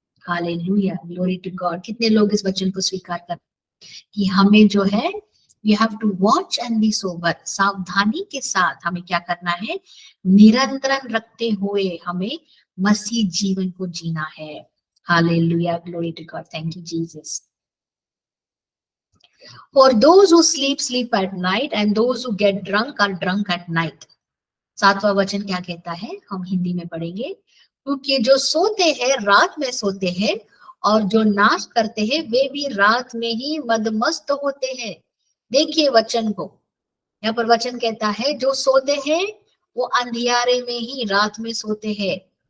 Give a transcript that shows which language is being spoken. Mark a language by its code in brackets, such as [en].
[hi] Hallelujah, [en] Glory to God. [hi] कितने लोग इस वचन को स्वीकार करते हैं कि हमें जो है, [en] We have to watch and be sober. [hi] सावधानी के साथ हमें क्या करना है? निरंतरण रखते हुए हमें मसीह जीवन को जीना है। [en] Hallelujah, glory to God. Thank you Jesus. For those who sleep, sleep at night, and those who get drunk are drunk at night. [hi] 7वां वचन क्या कहता है, हम हिंदी में पढ़ेंगे। क्योंकि जो सोते हैं रात में सोते हैं, और जो नाश करते हैं वे भी रात में ही मदमस्त होते हैं। देखिए वचन को, यहाँ पर वचन कहता है जो सोते हैं वो अंधियारे में ही रात में सोते हैं।